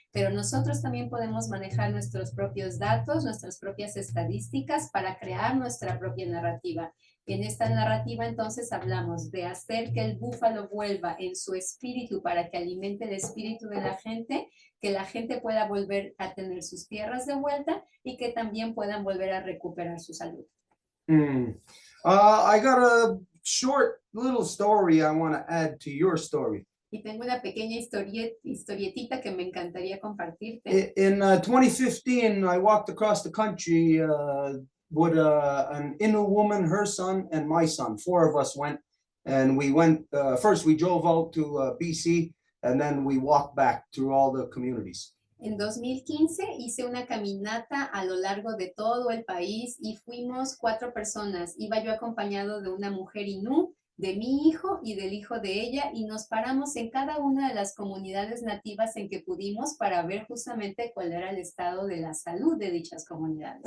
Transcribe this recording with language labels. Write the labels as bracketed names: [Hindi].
[Spanish] Pero nosotros también podemos manejar nuestros propios datos, nuestras propias estadísticas para crear nuestra propia narrativa. En esta narrativa entonces hablamos de hacer que el búfalo vuelva en su espíritu para que alimente el espíritu de la gente, que la gente pueda volver a tener sus tierras de vuelta y que también puedan volver a recuperar su salud. [English] I got a short little story I want to add to your story. [Spanish] Y tengo una pequeña historietita que me encantaría compartirte. [English] In 2015, I walked across the country with an Innu woman, her son, and my son. 4 of us went, and we went, first we drove out to BC, and then we walked back through all the communities. [Spanish] En 2015 hice una caminata a lo largo de todo el país y fuimos 4 personas. Iba yo acompañado de una mujer Innu, de mi hijo y del hijo de ella, y nos paramos en cada una de las comunidades nativas en que pudimos para ver justamente cuál era el estado de la salud de dichas comunidades.